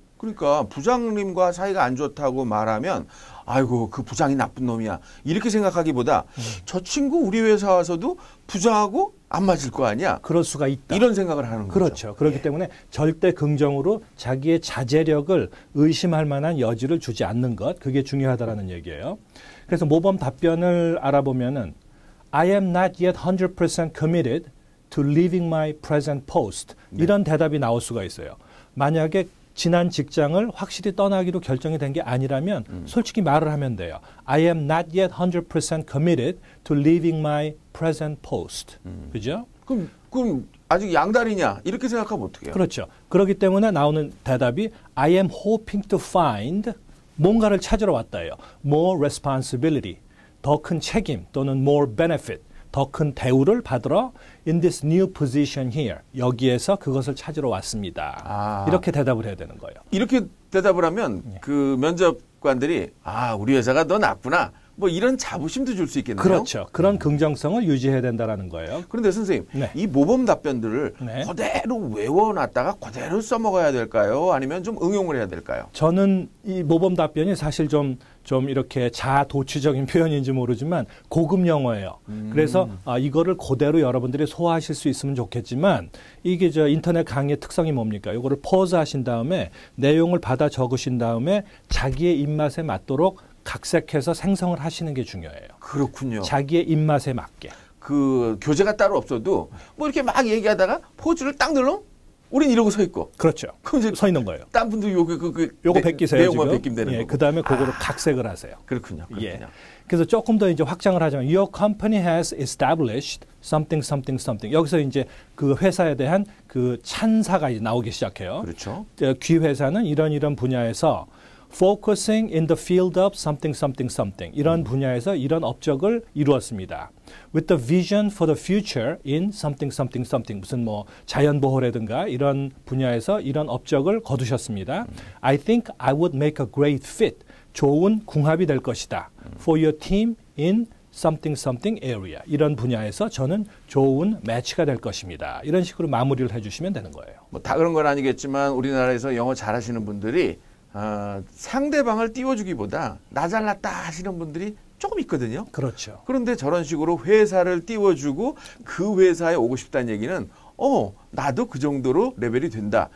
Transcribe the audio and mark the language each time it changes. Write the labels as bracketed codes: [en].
[ko] 그러니까 부장님과 사이가 안 좋다고 말하면 아이고 그 부장이 나쁜 놈이야 이렇게 생각하기보다 저 친구 우리 회사 와서도 부장하고 안 맞을 거 아니야. 그럴 수가 있다. 이런 생각을 하는 거죠. 그렇죠. 그렇기 때문에 절대 긍정으로 자기의 자제력을 의심할 만한 여지를 주지 않는 것, 그게 중요하다라는 얘기예요. 그래서 모범 답변을 알아보면은 [en] I am not yet 100% committed to leaving my present post. [ko] 이런 대답이 나올 수가 있어요. 만약에 지난 직장을 확실히 떠나기로 결정이 된 게 아니라면 솔직히 말을 하면 돼요. [en] I am not yet 100% committed to leaving my present post. [ko] 그죠? 그럼 아직 양다리냐 이렇게 생각하면 어떻게 해요? 그렇죠. 그렇기 때문에 나오는 대답이 [en] I am hoping to find [ko] 뭔가를 찾으러 왔다예요. [en] More responsibility, [ko] 더 큰 책임 또는 [en] more benefit, [ko] 더 큰 대우를 받으러 [en] in this new position here. [ko] 여기에서 그것을 찾으러 왔습니다. 이렇게 대답을 해야 되는 거예요. 이렇게 대답을 하면 그 면접관들이 우리 회사가 더 낫구나. 이런 자부심도 줄 수 있겠네요. 그렇죠. 그런 긍정성을 유지해야 된다라는 거예요. 그런데 선생님, 네. 이 모범 답변들을 네. 그대로 외워놨다가 그대로 써먹어야 될까요? 아니면 좀 응용을 해야 될까요? 저는 이 모범 답변이 사실 좀 이렇게 자아도취적인 표현인지 모르지만 고급 영어예요. 그래서 이거를 그대로 여러분들이 소화하실 수 있으면 좋겠지만 이게 인터넷 강의의 특성이 뭡니까? 이거를 퍼즈 하신 다음에 내용을 받아 적으신 다음에 자기의 입맛에 맞도록 각색해서 생성을 하시는 게 중요해요. 그렇군요. 자기의 입맛에 맞게. 그 교재가 따로 없어도 이렇게 막 얘기하다가 포즈를 딱 눌러? 우린 이러고 서 있고. 그렇죠. 그럼 이제 서 있는 거예요. 딴 분도 요거 베끼세요. 내용만 지금. 베끼면 되는 거고. 그 다음에 그거를 각색을 하세요. 그렇군요. 예. 그래서 조금 더 이제 확장을 하자면 [en] Your company has established something, something, something. [ko] 여기서 이제 그 회사에 대한 그 찬사가 이제 나오기 시작해요. 그렇죠. 귀 회사는 이런 분야에서 [en] focusing in the field of something, something, something. [ko] 이런 분야에서 이런 업적을 이루었습니다. [en] With the vision for the future in something, something, something. [ko] 무슨 자연보호라든가 이런 분야에서 이런 업적을 거두셨습니다. [en] I think I would make a great fit. [ko] 좋은 궁합이 될 것이다. [en] For your team in something, something area. [ko] 이런 분야에서 저는 좋은 매치가 될 것입니다. 이런 식으로 마무리를 해주시면 되는 거예요. 다 그런 건 아니겠지만 우리나라에서 영어 잘하시는 분들이 상대방을 띄워주기보다 나 잘났다 하시는 분들이 조금 있거든요. 그렇죠. 그런데 저런 식으로 회사를 띄워주고 그 회사에 오고 싶다는 얘기는 나도 그 정도로 레벨이 된다.